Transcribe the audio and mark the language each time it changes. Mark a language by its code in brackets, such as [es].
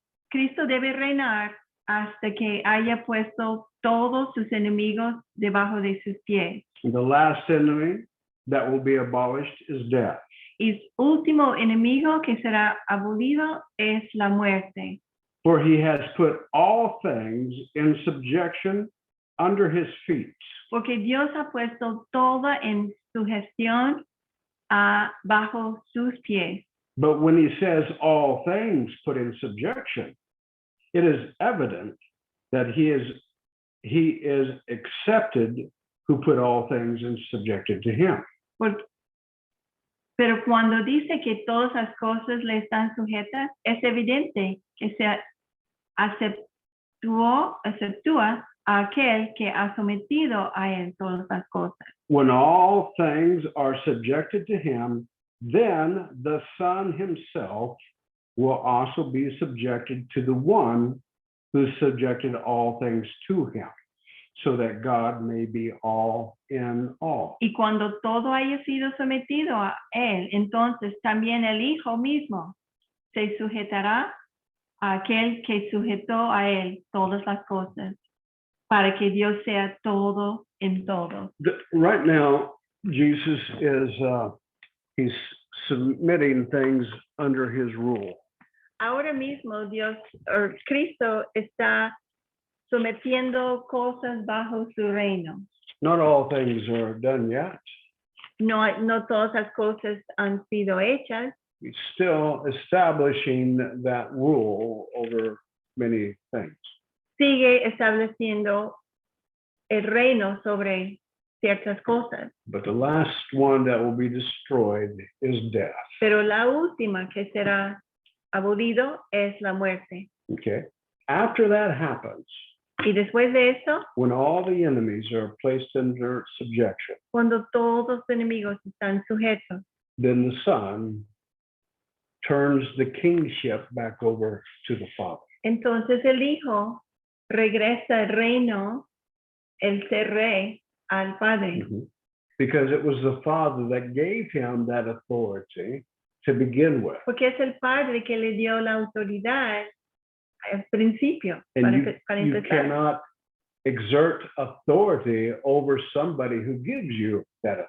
[es] Cristo debe reinar hasta que haya puesto todos sus enemigos debajo de sus pies. [en] And the last enemy that will be abolished is death. [es] Y el último enemigo que será abolido es la muerte. [en] For he has put all things in subjection under his feet. [es] Porque Dios ha puesto toda en sugestión bajo sus pies. [en] But when he says all things put in subjection, it is evident that he is accepted who put all things in subjected to him. [es] Pero cuando dice que todas las cosas le están sujetas, es evidente que se aceptúa a aquel que ha sometido a él todas las cosas. [en] When all things are subjected to him, then the Son himself will also be subjected to the one who subjected all things to him, so that God may be all in all. [es] Y cuando todo haya sido sometido a él, entonces también el Hijo mismo se sujetará a aquel que sujetó a él todas las cosas, para que Dios sea todo en todo. [en] Right now, Jesus is he's submitting things under his rule. [es] Ahora mismo Cristo está sometiendo cosas bajo su reino. [en] Not all things are done yet. [es] No todas las cosas han sido hechas. [en] He's still establishing that rule over many things. [es] Sigue estableciendo el reino sobre ciertas cosas. [en] But the last one that will be destroyed is death. [es] Pero la última que será abolido es la muerte. [en] Okay. After that happens, [es] Y después de eso, [en] when all the enemies are placed under subjection, [es] cuando todos los enemigos están sujetos, [en] then the Son turns the kingship back over to the Father. [es] Entonces el Hijo regresa el reino, el ser rey, al Padre. [en] Because it was the Father that gave him that authority to begin with. [es] Porque es el Padre que le dio la autoridad al principio. [en] And [es] Para [en] you [es] empezar. [en] cannot exert authority over somebody who gives you that